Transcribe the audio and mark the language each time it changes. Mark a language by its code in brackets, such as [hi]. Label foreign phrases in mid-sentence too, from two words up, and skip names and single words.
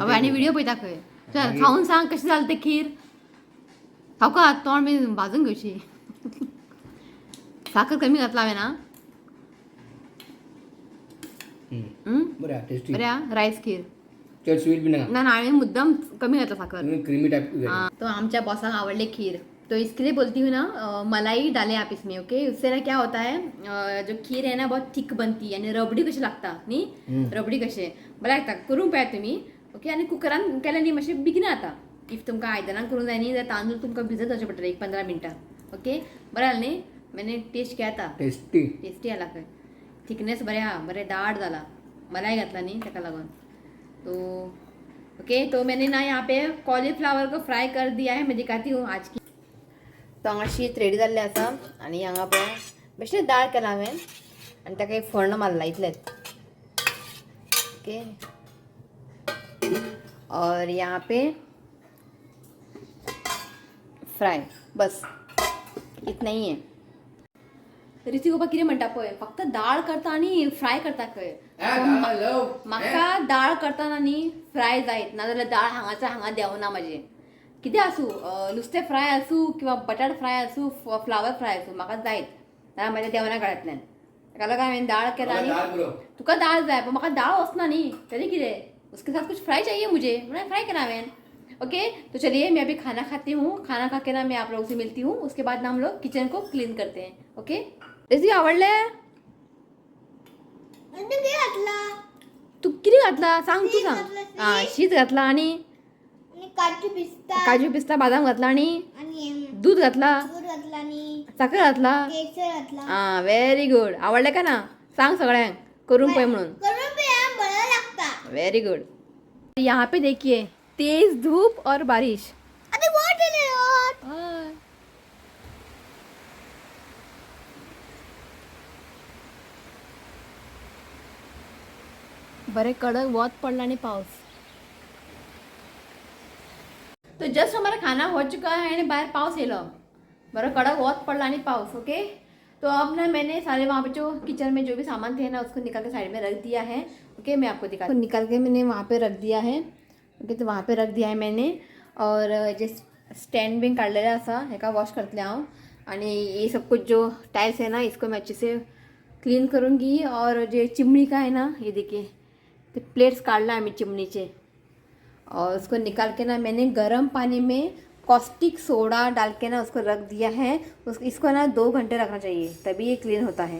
[kok] हय आनी व्हिडिओ पळयता खंय चल खाऊन सांग कशें जालें तें खीर खावका तोंड बी भाजून घेवची साखर कमी घातला हांवें ना बरें टेस्टी बरें रायस खीर चड स्वीट बी नाका ना हांवें मुद्दम कमी घातला साखर [en] creamy type [hi] तो [kok] आमच्या बॉसाक आवडले खीर [hi] तो इसके लिए बोलती हूँ ना मलाई डालें आप इसमें, ओके. उससे ना क्या होता है, जो खीर आहे ना बहुत थिक बनती [kok] आणि रबडी कशी लागता न्ही, रबडी कशे बरं लागता. करून पळया तुम्ही, ओके. आणि कुकरान केल्यार न्ही मातशें बेगीना जाता. इफ तुमकां आयदनान करूंक जाय न्ही जाल्यार तांदूळ तुमकां भिजत वचचें पडटलें 1-15 मिनटां, ओके. बरें जालें न्ही. [hi] मैंने टेस्ट किया था, [kok] टेस्टी आला खंय. थिकनेस बरें आहा, बरें दाट जाला. मलाई घातला न्ही ताका लागून. [hi] तो ओके. तो मैंने ना यहाँ पे कॉलीफ्लावर को फ्राय कर दिया है. मैं दिखाती हूँ आज की. [kok] तो हांगा शीत रेडी जाल्लें आसा आनी हांगा पळय बेश्टें दाळ केलां हांवें आनी ताका एक फर्ण मारला इतलेंच, ओके. [hi] और यहाँ पे फ्राय, बस इतना ही है. [kok] रिती गोबा कितें म्हणटा पळय, फक्त दाळ करता आनी फ्राय करता खंय. म्हाका दाळ करतना न्ही फ्राय जायत, नाजाल्यार दाळ हांगाच्या हांगा देवना म्हाजें. कितें आसूं, नुस्तें फ्राय आसूं किंवा बटाट फ्राय आसूं, फ्लावर फ्राय आसूं, म्हाका जायत, नाल्यार म्हाज्या देवना गळ्यांतल्यान. ताका लागून हांवें दाळ केला. आनी तुका दाळ जाय पण म्हाका दाळ वचना न्ही, तरी कितें [hi] उसके साथ कुछ फ्राय चाहिए मुझे, [kok] म्हणून फ्राय केला हांवें, ओके. [hi] तो चलिए मैं अभी खाना खाती हूँ. खाना खा के ना मैं आप लोगों से मिलती हूँ. उसके बाद ना हम लोग किचन को क्लीन करते हैं, ओके. [kok] रेसिपी आवडले? तू किती घातला सांग, तू सांग. हां, शीत घातला आणि काजू पिस्ता बदाम घातला आणि दूध घातला, साखर घातला. हां, [en] very good. [kok] आवडले का ना? सांग सगळ्यांक करून पळय म्हणून. [en] very good. [hi] यहाँ पे देखिए तेज धूप और बारिश. [kok] बरे कडक वत पडला आणि पाऊस. [hi] तो जस्ट हमारा खाना हो चुका है [kok] आणि बाहर पाऊस येलो. बड़ा कड़क वत पड़ला आणि पाऊस, ओके. [hi] तो अब ना मैंने सारे वहाँ पे जो किचन में जो भी सामान थे ना उसको निकाल के साइड में रख दिया है, ओके. मैं आपको दिखा, तो निकाल के मैंने वहाँ पे रख दिया है, ओके. तो वहाँ पे रख दिया है मैंने. [kok] और जे स्टैंड भी काढलेला असा हेका वॉश करतले हांव. [hi] आणि ये सब कुछ जो टाइल्स है ना इसको मैं अच्छे से क्लीन करूँगी. और जो चिमनी का है ना, ये देखिए तो प्लेट्स काटला है मैं चिमनीचे, और उसको निकाल के ना मैंने गर्म पानी में कॉस्टिक सोडा डाल के ना उसको रख दिया है. इसको ना 2 घंटे रखना चाहिए तभी ये क्लीन होता है.